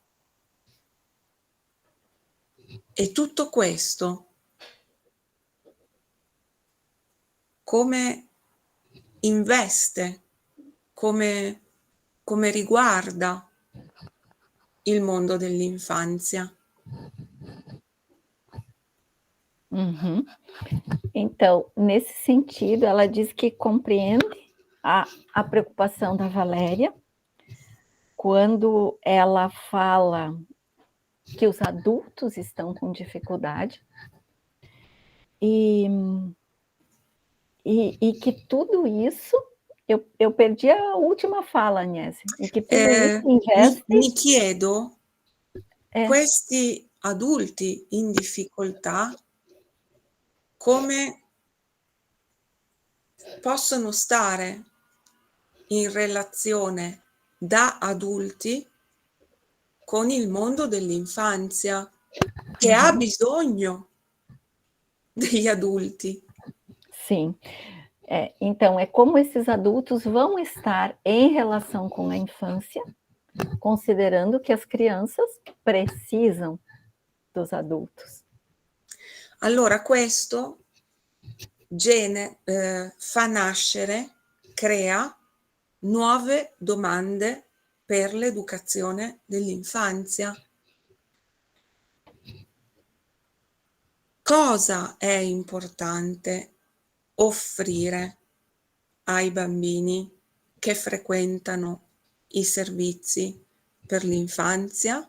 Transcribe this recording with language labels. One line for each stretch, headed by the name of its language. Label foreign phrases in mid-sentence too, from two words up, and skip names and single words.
Italian: E tutto questo come investe, come riguarda il mondo dell'infanzia.
Portuguese: Então, nesse sentido, ela diz que compreende a preocupação da Valéria quando ela fala que os adultos estão com dificuldade e que tudo isso, eu perdi a última fala, Agnese, e que tudo isso investe...
Italian: Mi chiedo, questi adulti in difficoltà come possono stare in relazione da adulti con il mondo dell'infanzia che ha bisogno degli adulti.
Portuguese: Sim. Então, é como esses adultos vão estar em relação com a infância, considerando que as crianças precisam dos adultos.
Italian: Allora questo fa nascere, crea nuove domande per l'educazione dell'infanzia. Cosa è importante offrire ai bambini che frequentano i servizi per l'infanzia?